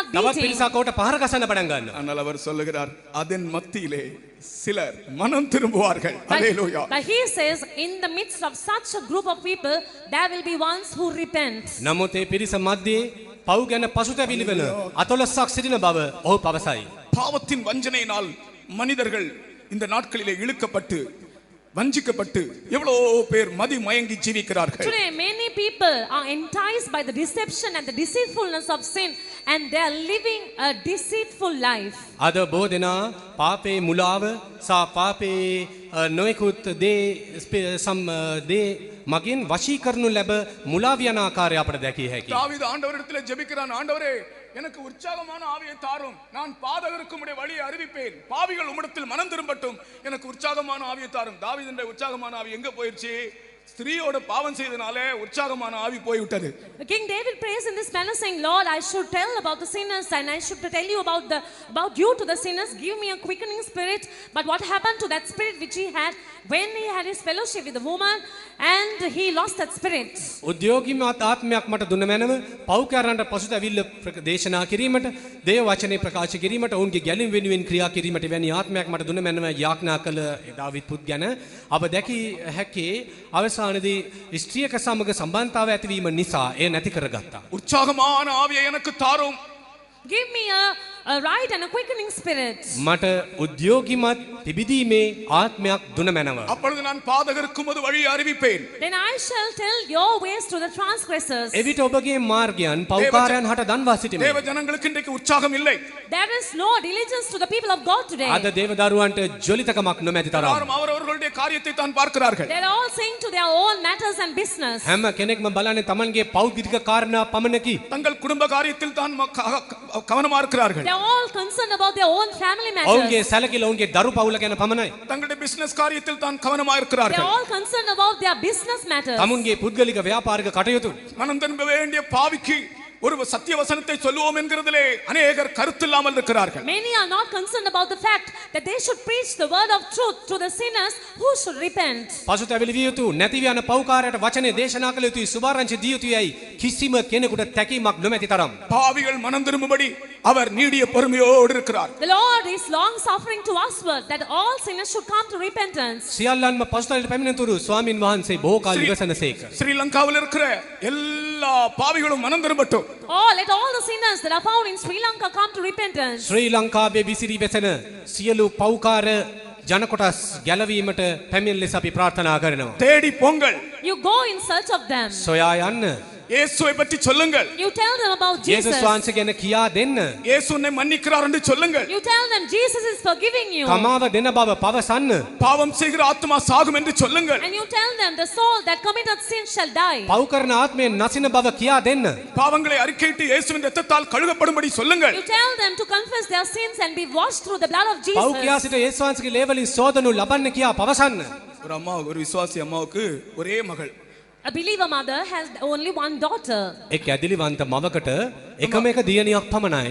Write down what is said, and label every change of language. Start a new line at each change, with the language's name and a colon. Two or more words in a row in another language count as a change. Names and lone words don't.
Sinhala: තවත් beating. පිරිසක් කොට පහර ගසන්න පටන් ගන්නවා.
Tamil: ஆனால் அவர் சொல்லுகிறார், அதன் மத்தியிலே சிலர் மனம் திரும்புவார்கள். ஹalleluya.
English: But he says, in the midst of such a group of people, there will be ones who repent.
Sinhala: නමුත් ඒ පිරිස මැද්දේ පව් ගැන පසුතැවිලි වෙන 14ක් සිටින බව ඔහු පවසයි.
Tamil: பாவத்தின் வஞ்சனையினால் மனிதர்கள் இந்த நாட்களிலே இழுக்கப்பட்டு வஞ்சிக்கப்பட்டு எவ்வளோ பேர் மதி மயங்கி ஜீவிக்கிறார்கள்.
English: Today, many people are enticed by the deception and the deceitfulness of sin, and they are living a deceitful life.
Sinhala: අද බොහෝ දෙනා පාපේ මුලාව සහ පාපේ නොයෙකුත් දේ මගින් වශී කරනු ලැබ මුලා වියන ආකාරය අපට දැකිය හැකියි.
Tamil: தாவீது ஆண்டவரிடத்தில் ஜெபிக்கிறான், ஆண்டவரே எனக்கு உற்சாகமான ஆவியை தாரும், நான் பாதகருக்கு உம்முடைய வழியை அறிவிப்பேன், பாவிகள் உம்மிடத்தில் மனம் திரும்பட்டும், எனக்கு உற்சாகமான ஆவியை தாரும். தாவீதுடைய உற்சாகமான ஆவி எங்க போயிருச்சு? ஸ்திரீயோட பாவம் செய்தனாலே உற்சாகமான ஆவி போய்விட்டது.
English: King David prays in this manner, saying, Lord, I should tell about the sinners, and I should tell you about you to the sinners. Give me a quickening spirit. But what happened to that spirit which he had when he had his fellowship with the woman, and he lost that spirit?
Sinhala: උද්‍යෝගීමත් ආත්මයක් මට දුන්න මැනව පව්කාරයන්ට පසුතැවිල්ල දේශනා කිරීමට, දේව වචනේ ප්‍රකාශ කිරීමට, ඔවුන්ගේ ගැලීම් වෙනුවෙන් ක්‍රියා කිරීමට වැනි ආත්මයක් මට දුන්න මැනව යාඥා කළ දාවිද් පුත් ගැන අප දැකී හැකි අවසානයේදී ස්ත්‍රියක සමග සම්බන්ධතාව ඇතිවීම නිසා එය නැති කරගත්තා.
Tamil: உற்சாகமான ஆவியை எனக்கு தாரும்.
English: Give me a right and a quickening spirit.
Sinhala: මට උද්‍යෝගීමත් තිබිදීමේ ආත්මයක් දුන්න මැනව.
Tamil: அப்பொழுது நான் பாதகருக்கு உமது வழியை அறிவிப்பேன்.
English: Then I shall tell your ways to the transgressors.
Sinhala: එවිට ඔබගේ මාර්ගයන් පව්කාරයන් හට දන්වා සිටිමි.
Tamil: தேவ ஜனங்களுக்கு இன்றைக்கு உற்சாகம் இல்லை.
English: There is no diligence to the people of God today.
Sinhala: අද දේවදරුවන්ට ජොලිතකමක් නොමැති තරම්.
Tamil: எல்லாரும் அவரவர்களுடைய காரியத்தை தான் பார்க்கிறார்கள்.
English: They are all saying to their own matters and business.
Sinhala: හැම කෙනෙක්ම බලන්නේ තමන්ගේ පෞද්ගලික කාරණා පමණකි.
Tamil: தங்கள் குடும்ப காரியத்தில் தான் கவனமா இருக்கிறார்கள்.
English: They are all concerned about their own family matters.
Sinhala: ඔවුන්ගේ සැලකිල්ල ඔවුන්ගේ දරු පවුල ගැන පමණයි.
Tamil: தங்களுடைய பிசினஸ் காரியத்தில் தான் கவனமா
English: They
Tamil: இருக்கிறார்கள்.
English: are all concerned about their business matters.
Sinhala: තමුන්ගේ පුද්ගලික ව්‍යාපාරික කටයුතු.
Tamil: மனம் திரும்ப வேண்டிய பாவிக்கு ஒரு சத்திய வசனத்தை சொல்லுவோம் என்கிறதிலே அநேகர் கருத்தில்லாமல் இருக்கிறார்கள்.
English: Many are not concerned about the fact that they should preach the word of truth to the sinners who should repent.
Sinhala: පසුතැවිලි විය යුතු නැති යන පව්කාරයට වචනේ දේශනා කළ යුතුයි, සුභාරංචි දිය යුතුයි කිසිම කෙනෙකුට තැකීමක් නොමැති තරම්.
Tamil: பாவிகள் மனம் திரும்பும்படி அவர் நீடிய பொறுமையோடு இருக்கிறார்.
English: The Lord is long suffering to usward that all sinners should come to repentance.
Sinhala: සියල්ලන්ම පසුතැවිලි පැමිණෙනතුරු ස්වාමින් වහන්සේ බොහෝ කාල ඉවසනසේක.
Tamil: ஸ்ரீலங்காவில் இருக்கிற எல்லா பாவிகளும் மனம் திரும்பட்டும்.
English: Let all the sinners that are found in Sri Lanka come to repentance.
Sinhala: ශ්‍රී ලංකාවේ විසිරී වෙසෙන සියලු පව්කාර ජන කොටස් ගැලවීමට පැමිණ ලෙස අපි ප්‍රාර්ථනා කරනවා.
Tamil: தேடி போங்கள்.
English: You go in search of them.
Sinhala: සොයා යන්න.
Tamil: இயேசுவை பற்றி சொல்லுங்கள்.
English: You tell them about Jesus.
Sinhala: යේසුස් වහන්සේ ගැන කියා දෙන්න.
Tamil: இயேசு உன்னை மன்னிக்கிறார் என்று சொல்லுங்கள்.
English: You tell them Jesus is forgiving you.
Sinhala: කමාව දෙන බව පවසන්න.
Tamil: பாவம் செய்கிற ஆத்மா சாகும் என்று சொல்லுங்கள்.
English: And you tell them the soul that committed sin shall die.
Sinhala: පව් කරන ආත්මයෙන් නසින බව කියා දෙන්න.
Tamil: பாவங்களை அறிக்கையிட்டு இயேசுவின் இரத்தத்தால் கழுவப்படும்படி சொல்லுங்கள்.
English: You tell them to confess their sins and be washed through the blood of Jesus.
Sinhala: පව් කියා සිට යේසුස් වහන්සේගේ ලේවලින් සෝදනු ලබන්න කියා පවසන්න.
Tamil: ஒரு விசுவாசி அம்மாவுக்கு ஒரே மகள்.
English: A believer mother has only one daughter.
Sinhala: එක් ඇදිලිවන්ත මවකට එකම එක දියණියක් පමණයි.